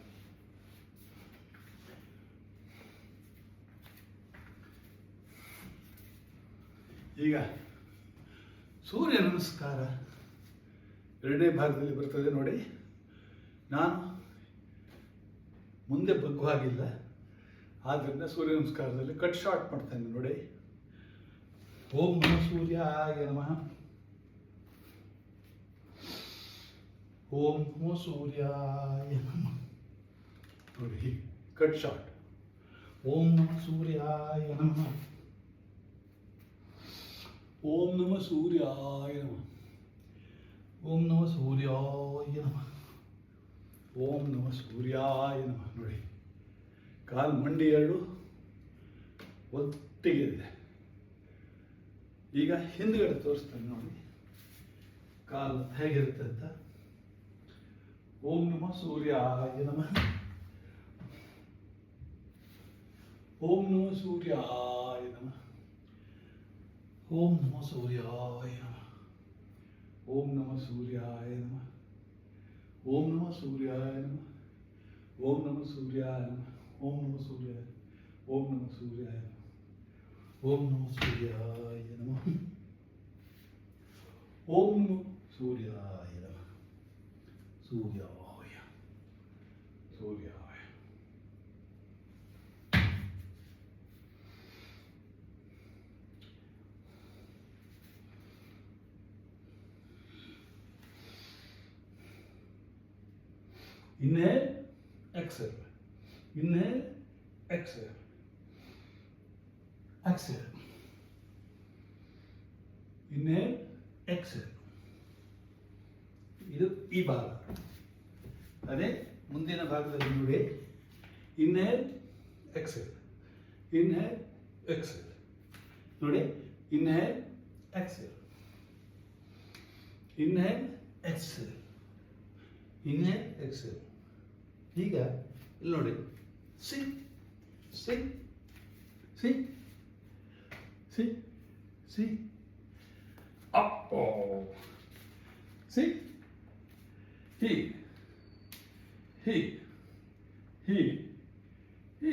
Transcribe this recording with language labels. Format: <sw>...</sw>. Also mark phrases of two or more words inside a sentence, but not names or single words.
<kn>ಈಗ ಸೂರ್ಯ ನಮಸ್ಕಾರ ಎರಡನೇ ಭಾಗದಲ್ಲಿ ಬರ್ತದೆ ನೋಡಿ. ನಾನು ಮುಂದೆ ಬಗ್ಗುವಾಗಿಲ್ಲ, ಆದ್ದರಿಂದ ಸೂರ್ಯ ನಮಸ್ಕಾರದಲ್ಲಿ</kn> <en>cut short</en> <kn>ಮಾಡ್ತೇನೆ ನೋಡಿ.</kn> <sa>ಓಂ ನಮಃ ಸೂರ್ಯಾಯ ನಮಃ. ಓಂ ನಮಃ ಸೂರ್ಯಾಯ ನಮಃ</sa> <kn>ನೋಡಿ, ಹೀಗೆ</kn> <en>cut short.</en> <sa>ಓಂ ನಮಃ ಸೂರ್ಯಾಯ ನಮಃ. ಓಂ ನಮಃ ಸೂರ್ಯಾಯ ನಮಃ. ಓಂ ನಮಃ ಸೂರ್ಯಾಯ ನಮಃ. ಓಂ ನಮಃ ಸೂರ್ಯಾಯ ನಮಃ ನೋಡಿ.</sa> <kn>ಕಾಲು ಮಂಡಿ ಎರಡು ಒಟ್ಟಿಗೆ ಇದೆ. ಈಗ ಹಿಂದ್ಗಡೆ ತೋರಿಸ್ತೇನೆ ನೋಡಿ ಕಾಲು ಹೇಗಿರುತ್ತೆ ಅಂತ.</kn> <sa>ಓಂ ನಮಃ ಸೂರ್ಯಾಯ ನಮಃ. ಓಂ ನಮಃ ಸೂರ್ಯಾಯ ನಮಃ. ಓಂ ನಮಃ ಸೂರ್ಯಾಯ ನಮಃ. ಓಂ ನಮಃ ಸೂರ್ಯಾಯ ನಮಃ. ಓಂ ನಮಃ ಸೂರ್ಯಾಯ ನಮಃ. ಓಂ ನಮಃ ಸೂರ್ಯಾಯ ನಮಃ. ಓಂ ನಮಃ ಸೂರ್ಯಾಯ. ಓಂ ನಮಃ ಸೂರ್ಯಾಯ ನಮಃ. ಓಂ ನಮಃ ಸೂರ್ಯಾಯ ನಮಃ. ಓಂ ನಮಃ ಸೂರ್ಯಾಯ ನಮಃ. ಸೂರ್ಯಾಯ ಸೂರ್ಯಾಯ.</sa> <en>Inhale, exhale. Inhale, exhale. Exhale. Inhale, exhale.</en> <kn>ಇದು ಈ ಭಾಗ. ಅದೇ ಮುಂದಿನ ಭಾಗದಲ್ಲಿ ನೋಡಿ.</kn> <en>Inhale, exhale. Inhale, exhale. ನೋಡಿ. Inhale, exhale. Inhale, exhale. Inhale, exhale.</en> <kn>ಈಗ ಇಲ್ಲಿ ನೋಡಿ. ಸಿ ಸಿ ಸಿ ಸಿ ಸಿ ಅಪ್. ಸಿ ಹೀಗೆ ಹೀಗೆ ಹೀಗೆ ಹೀಗೆ.</kn>